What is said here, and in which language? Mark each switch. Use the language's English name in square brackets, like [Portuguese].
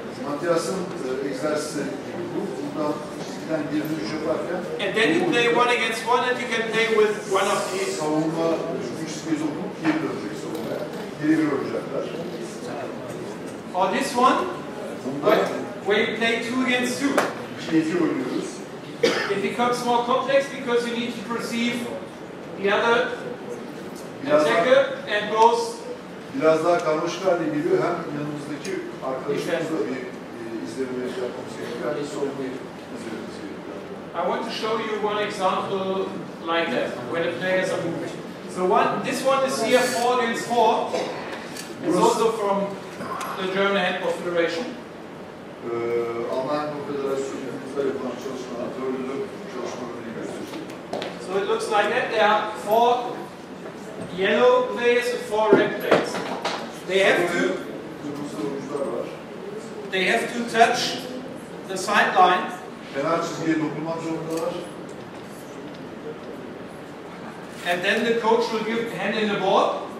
[Turkish] Matthias'ın egzersizi gibi bu. Buradan çizgiden geri dönüş yaparken [English] And then you play one against one, and you can play with one of these. [Turkish] savunma çizgiye sokup geri dönecek savunmaya. Geri bir oynayacaklar. [English] Or this one, where you play 2 against 2. [Turkish] 2-2 oynuyoruz. [English] It becomes more complex because you need to perceive the other attacker and both. [Turkish] Biraz daha karmaşık hale geliyor. Hem yanımızdaki arkadaşımızla bir izleme yapmamız gerekiyor. Hem de savunmayı izlememiz gerekiyor. [English] I want to show you one example like that, where the players are moving. So this one is here 4 against 4. It's also from the German Hentbol Federation. [Turkish] Alman Konfederasyonu'nda yapılan çalışmalar, teoride çalışmalarını gösteriyor. [English] So it looks like that. There are 4 yellow players and 4 red players. They [Turkish] Kırmızı oyuncular var. [English] have to touch the sideline. [Turkish] Kenar çizgiye dokunmak zorundalar. [English] And then the coach will give the hand in the ball.